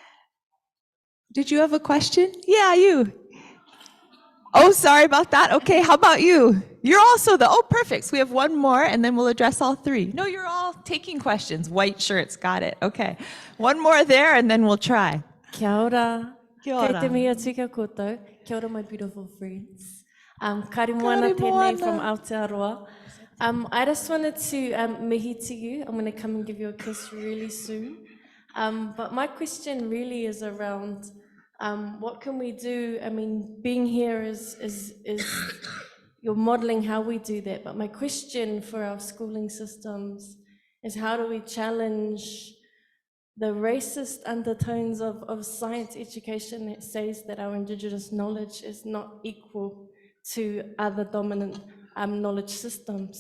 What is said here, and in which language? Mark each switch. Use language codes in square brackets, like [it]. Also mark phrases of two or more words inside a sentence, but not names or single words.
[en] Did you have a question? Yeah, you. Oh, sorry about that. Okay, how about you? You're also perfect. So we have one more and then we'll address all three. No, you're all taking questions. White shirts, got it. Okay. One more there and then we'll try. [mi] Kia ora. Kia ora. Kei te mea tika koutou. Kia ora, [en] my beautiful friends. Kari moana Kari tēnei from moana. Aotearoa. I just wanted to mihi to you. I'm going to come and give you a kiss really soon. But my question really is around what can we do? I mean, being here is you're modeling how we do that. But my question for our schooling systems is how do we challenge the racist undertones of science education that says that our Indigenous knowledge is not equal to other dominant knowledge systems.